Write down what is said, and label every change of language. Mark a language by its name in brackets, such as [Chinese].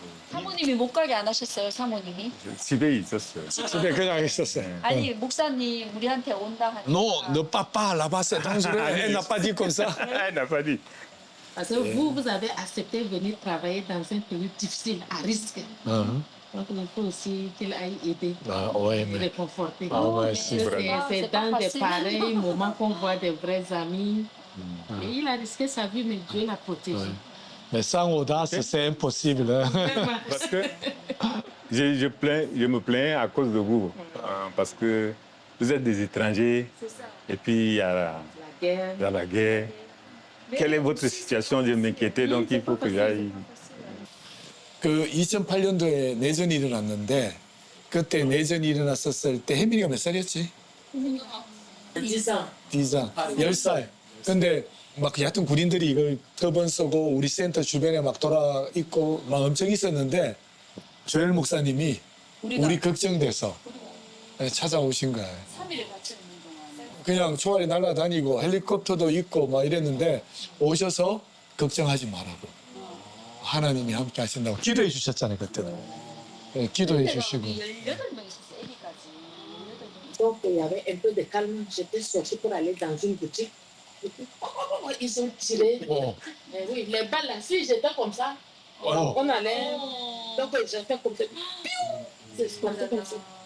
[Korean] 사모님이 못 가게 안 하셨어요, 사모님이? 집에 있었어요. 집에 그냥 있었어요. 아니, 목사님 우리한테 온다 하니까. [French] No papa là-bas, c'est dangereux. Elle n'a pas dit comme ça. Elle n'a pas dit. Parce que vous avez accepté de venir travailler dans un pays difficile, à risque. Donc il faut aussi qu'il aille aider, réconforter. C'est dans des pareils moments qu'on voit des vrais amis. Et il a risqué sa vie, mais Dieu l'a protégé. Mais sans audace, c'est impossible. Parce que je me plains à cause de vous. Parce que vous êtes des étrangers. Et puis il y a la guerre. Quelle est votre situation? Je m'inquiétais, donc il faut que j'aille. [Korean] 그 2008년도에 내전이 일어났는데 그때 내전이 일어났었을 때 혜민이가 몇 살이었지? 10살. 근데 막 얕은 군인들이 이걸 터번 쏘고 우리 센터 주변에 막 돌아 있고 막 엄청 있었는데 조엘 목사님이 우리 걱정돼서 찾아오신 거예요. 3일 같이 있는 동안. 그냥 총알이 날아다니고 헬리콥터도 있고 막 이랬는데 오셔서 걱정하지 말라고. 하나님이 함께 하신다고 기도해 주셨잖아요, 그때는. 기도해 주시고. 18명 있었어요, 애기까지. [French] Donc il y avait un peu de calme. J'étais sortie pour aller dans une boutique. Et puis, ils ont tiré. Mais oui, les balles là, si j'étais comme ça, on allait. Donc j'étais comme ça. C'est parti comme ça.